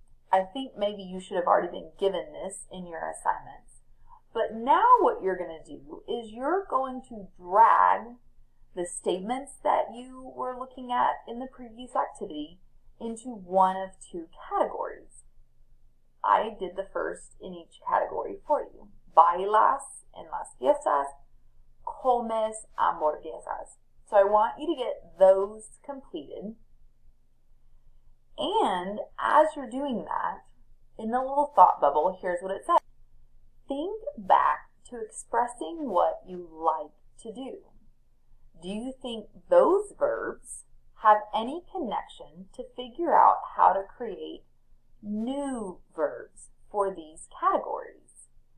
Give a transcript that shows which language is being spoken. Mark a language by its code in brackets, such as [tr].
[en] I think maybe you should have already been given this in your assignments. But now what you're going to do is you're going to drag the statements that you were looking at in the previous activity into one of two categories. I did the first in each category for you. [es] Bailas en las fiestas, comes hamburguesas. [en] So I want you to get those completed. And as you're doing that, in the little thought bubble, here's what it says. Think back to expressing what you like to do. Do you think those verbs have any connection to figure out how to create new verbs for these categories?